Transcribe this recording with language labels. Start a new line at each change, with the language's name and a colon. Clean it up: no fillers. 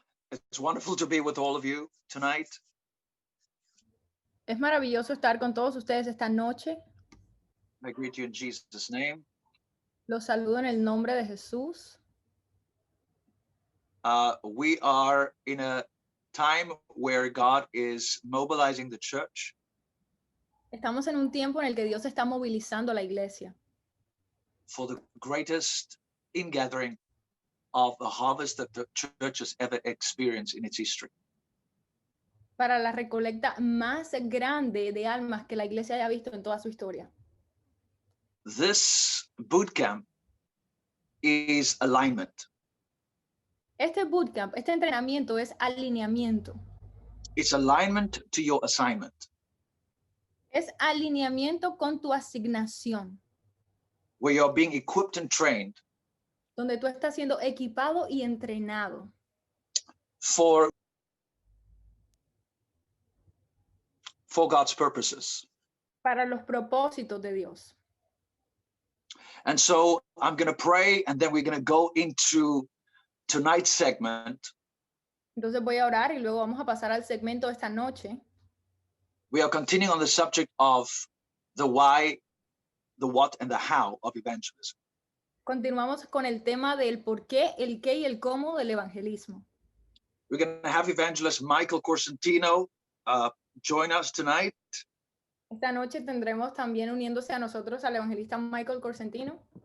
English: It's wonderful to be with all of you tonight.
Spanish: Es maravilloso estar con todos ustedes esta noche.
English: I greet you in Jesus' name.
Spanish: Los saludo en el nombre de Jesús.
English: We are in a time where God is mobilizing the church.
Spanish: Estamos en un tiempo en el que Dios está movilizando a la iglesia
English: For the greatest ingathering of the harvest that the church has ever experienced in its history.
Spanish: para la recolecta más grande de almas que la iglesia haya visto en toda su historia.
English: This boot camp is alignment.
Spanish: Este bootcamp, este entrenamiento es alineamiento.
English: It's alignment to your assignment.
Spanish: Es alineamiento con tu asignación,
English: Where you're being equipped and trained
Spanish: donde tú estás siendo equipado y entrenado
English: for God's purposes.
Spanish: para los propósitos de Dios.
English: And so I'm going to pray, and then we're going to go into tonight's segment.
Spanish: Entonces voy a orar y luego vamos a pasar al segmento de esta noche.
English: We are continuing on the subject of the why, the what, and the how of evangelism.
Spanish: Continuamos con el tema del por qué, el qué y el cómo del evangelismo.
English: We're going to have evangelist Michael Corsentino join us tonight.
Spanish: Esta noche tendremos también uniéndose a nosotros al evangelista Michael Corsentino.